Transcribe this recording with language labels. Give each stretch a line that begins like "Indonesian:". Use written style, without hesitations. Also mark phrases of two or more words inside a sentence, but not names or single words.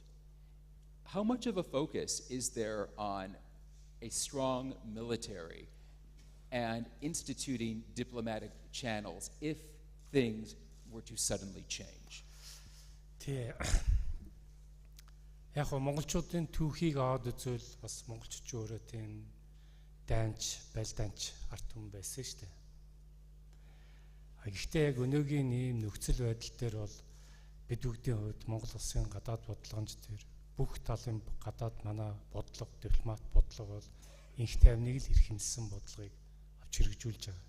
English: How much of a focus is there on a strong military and instituting diplomatic channels if things were to suddenly change?
Mongolian: Яг гоо монголчуудын түүхийг аваад үзвэл бас монголчууд өөрөө тийм данч, байлданч арт түмэн байсан шүү дээ. Гэхдээ яг өнөөгийн ийм нөхцөл байдал дээр бол бид бүгдийн хувьд Монгол улсын гадаад бодлогомж дээр бүх талын гадаад манай бодлого, дипломат бодлого бол инх тайвныг л эрхэмлсэн бодлогыг авч хэрэгжүүлж байгаа.